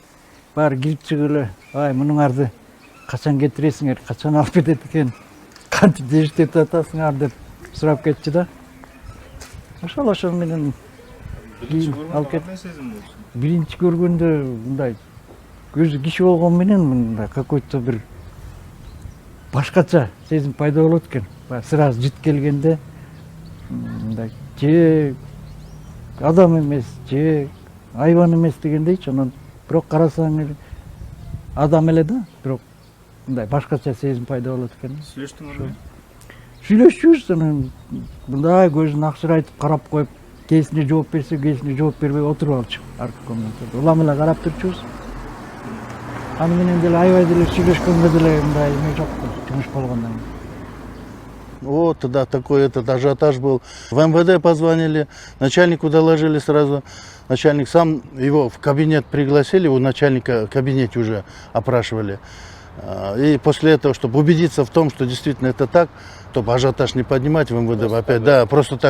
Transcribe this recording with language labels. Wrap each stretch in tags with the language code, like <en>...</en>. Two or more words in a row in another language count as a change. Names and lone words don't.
<ky>Баары кирип чыгып эле, ай мунуңарды качан кетиресиңер, качан алып кетет экен, кантип дежурт этип атасыңар деп сурап кетчү да. Ошол менен алып кетти. Биринчи көргөндө мындай көзү киши болгон менен мындай какой-то бир башкача сезим пайда болот экен. Сразу жит келгенде мындай же адам эмес, же айбан эмес дегендейчи. Анан бирок карасаң эле адам эле да, бирок мындай башкача сезим пайда болот экен. Сүйлөшчүбүз, анан мындай көзүн акчырайтып карап коюп, кээсине жооп берсе, кээсине жооп бербей отуруп алчу аркы комнатада. Улам эле карап турчубуз. Аны менен деле аябай деле сүйлөшкөнгө деле мындай эме жок, жумуш болгондон кийин.</ky> <ru>Вот тогда такой этот ажиотаж был. В МВД позвонили, начальнику доложили сразу. Начальник сам, его в кабинет пригласили, его начальника в кабинете уже опрашивали. И после этого, чтобы убедиться в том, что действительно это так, чтобы ажиотаж не поднимать в МВД просто опять, да, просто так,</ru>